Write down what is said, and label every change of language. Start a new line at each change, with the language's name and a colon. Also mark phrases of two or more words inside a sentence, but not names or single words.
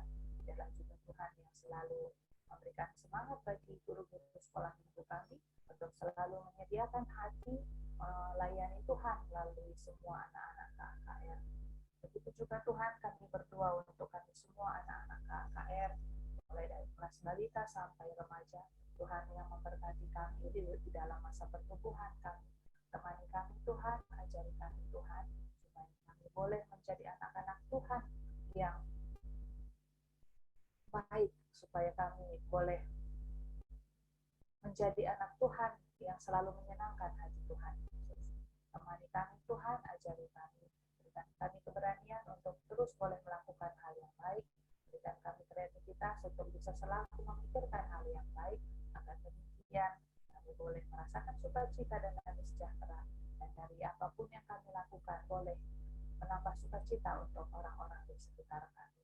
Indonesian: Biarlah juga Tuhan yang selalu memberikan semangat bagi guru-guru sekolah minggu kami untuk selalu menyediakan hati melayani Tuhan melalui semua anak-anak KKR. Begitu juga Tuhan kami berdoa untuk kami semua anak-anak KKR, mulai dari kelas balita sampai remaja. Tuhan yang memberkati kami di dalam masa pertumbuhan kami. Temani kami Tuhan, ajari kami Tuhan, supaya kami boleh menjadi anak-anak Tuhan yang baik, supaya kami boleh menjadi anak Tuhan yang selalu menyenangkan hati Tuhan Yesus. Temani kami Tuhan, ajari kami, berikan kami keberanian untuk terus boleh melakukan hal yang baik, berikan kami kreativitas untuk bisa selalu memikirkan hal yang baik, agar demikian kami boleh merasakan sukacita dan damai sejahtera, dan dari apapun yang kami lakukan boleh menambah sukacita untuk orang-orang di sekitar kami.